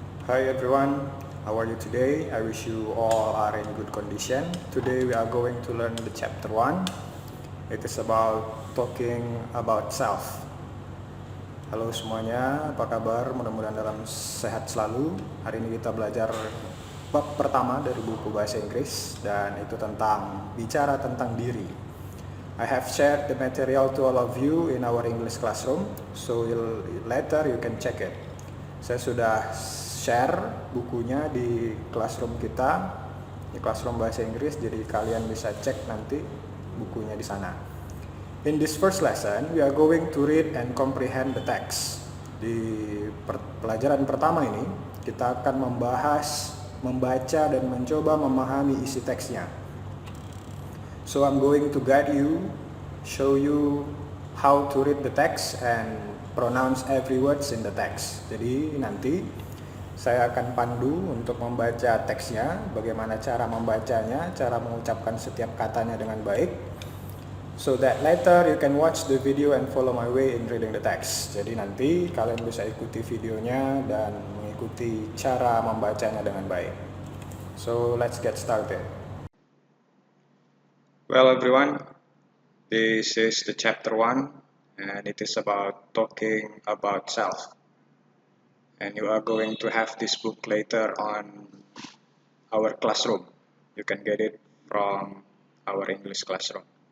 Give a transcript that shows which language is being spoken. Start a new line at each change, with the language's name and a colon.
English: Hi everyone, how are you today? I wish you all are in good condition. Today we are going to learn the chapter 1. It is about talking about self.
Indonesian: Halo semuanya, apa kabar? Mudah-mudahan dalam sehat selalu. Hari ini kita belajar bab pertama dari buku bahasa Inggris dan itu tentang bicara tentang diri.
English: I have shared the material to all of you in our English classroom, so later you can check it.
Indonesian: Saya sudah share bukunya di classroom kita, di classroom bahasa Inggris, jadi kalian bisa cek nanti bukunya di sana.
English: In this first lesson, we are going to read and comprehend the text.
Indonesian: Di pelajaran pertama ini, kita akan membahas, membaca dan mencoba memahami isi teksnya.
English: So I'm going to guide you, show you how to read the text and pronounce every words in the text.
Indonesian: Jadi nanti saya akan pandu untuk membaca teksnya, bagaimana cara membacanya, cara mengucapkan setiap katanya dengan baik.
English: So that later you can watch the video and follow my way in reading the text.
Indonesian: Jadi nanti kalian bisa ikuti videonya dan mengikuti cara membacanya dengan baik.
English: So let's get started. Well everyone, this is the chapter 1 and it is about talking about self. And you are going to have this book later on our classroom. You can get it from our English classroom.